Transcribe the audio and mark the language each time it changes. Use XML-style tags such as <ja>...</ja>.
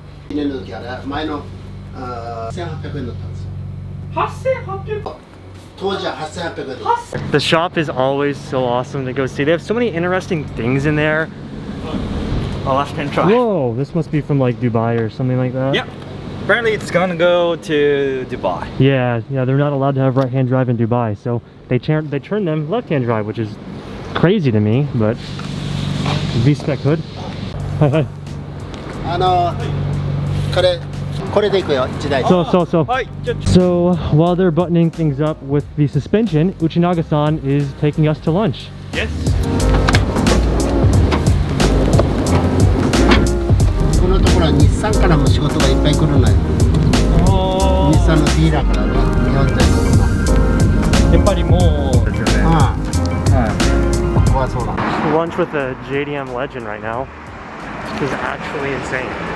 <ja>2年の時あれ前の1800円だったんですよ 8800 当時は8800円だった</ja> <en>The shop is always so awesome to go see. They have so many interesting things in there. A left-hand drive. Whoa, this must be from like Dubai or something like that. Yep. Apparently it's gonna go to Dubai. Yeah, they're not allowed to have right-hand drive in Dubai, so they turn them left-hand drive, which is crazy to me, but V-spec hood. Hi, hi.</en> <ja>これでいくよ1台</ja> <en>So while they're buttoning things up with the suspension, Uchinaga-san is taking us to lunch. Yes.</en> <ja>このところは日産からも仕事がいっぱい来るのよ日産のディーラーからね日本全国のやっぱりもうですよね。ここはそうだ</ja> <en>Lunch with a JDM legend right now is actually insane.</en>